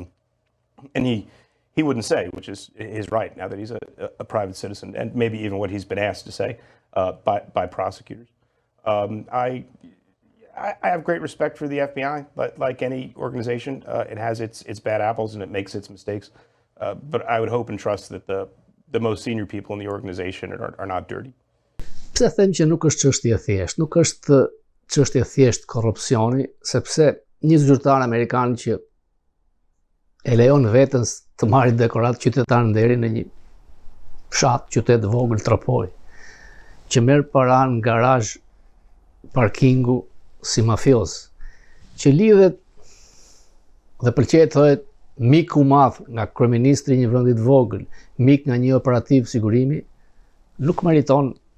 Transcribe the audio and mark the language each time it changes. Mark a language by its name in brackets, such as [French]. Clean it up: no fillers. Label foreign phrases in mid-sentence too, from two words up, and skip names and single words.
[English] And he wouldn't say, which is his right now that he's a private citizen, and maybe even what he's been asked to say by prosecutors. I have great respect for the FBI, but like any organization, it has its bad apples and it makes its mistakes. But I would hope and trust that the most senior people in the organization are not dirty. [Albanian] Pse them që nuk është çështje thjesht, nuk është çështje thjesht korrupsioni, sepse një zyrtar amerikan që e lejon veten të marrë dekorat qytetar nderi në një fshat qytet vogël Tropoj, që merr para në garazh parkingu si mafioz, që lidhet dhe pëlqejë të thohet miku madh nga kryeministri i një vendi të vogël, mik nga një operativ sigurimi, nuk meriton